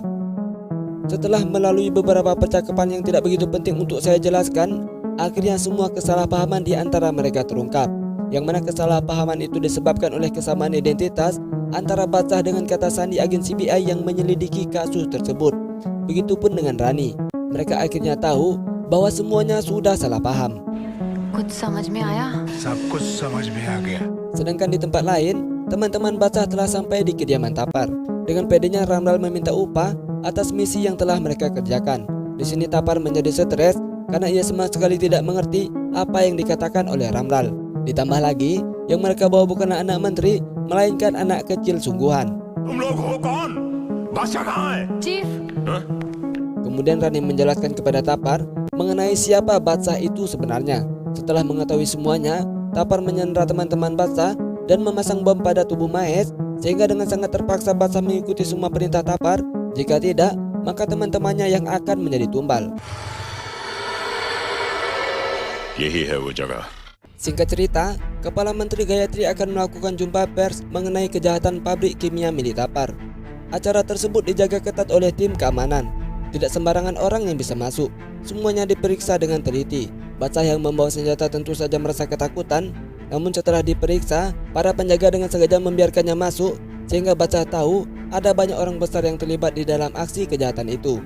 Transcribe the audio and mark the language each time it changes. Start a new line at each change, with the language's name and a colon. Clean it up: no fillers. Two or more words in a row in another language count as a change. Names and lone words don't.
Indonesian: Setelah melalui beberapa percakapan yang tidak begitu penting untuk saya jelaskan, akhirnya semua kesalahpahaman di antara mereka terungkap. Yang mana kesalahpahaman itu disebabkan oleh kesamaan identitas antara Batsah dengan kata sandi agen CBI yang menyelidiki kasus tersebut. Begitupun dengan Rani. Mereka akhirnya tahu bahwa semuanya sudah salah paham.
Hindi: कुछ समझ में आया? सब कुछ समझ में आ गया।
Indonesian: Sedangkan di tempat lain, teman-teman Batsah telah sampai di kediaman Tapar. Dengan pedenya Ramral meminta upah atas misi yang telah mereka kerjakan. Di sini Tapar menjadi stres karena ia sama sekali tidak mengerti apa yang dikatakan oleh Ramral. Ditambah lagi, yang mereka bawa bukanlah anak menteri, melainkan anak kecil sungguhan.
Hindi: तुम लोग हो कौन? बादशाह कहाँ है? चीफ,
Indonesian: Kemudian Rani menjelaskan kepada Tapar mengenai siapa Batsah itu sebenarnya. Setelah mengetahui semuanya, Tapar menyandera teman-teman Batsah dan memasang bom pada tubuh Mahes, sehingga dengan sangat terpaksa Batsah mengikuti semua perintah Tapar. Jika tidak, maka teman-temannya yang akan menjadi tumbal.
Hindi: यही है वो जगह।
Indonesian: Singkat cerita, Kepala Menteri Gayatri akan melakukan jumpa pers mengenai kejahatan pabrik kimia milik Tapar. Acara tersebut dijaga ketat oleh tim keamanan. Tidak sembarangan orang yang bisa masuk. Semuanya diperiksa dengan teliti. Batsah yang membawa senjata tentu saja merasa ketakutan. Namun setelah diperiksa, para penjaga dengan sengaja membiarkannya masuk, sehingga Batsah tahu ada banyak orang besar yang terlibat di dalam aksi kejahatan itu.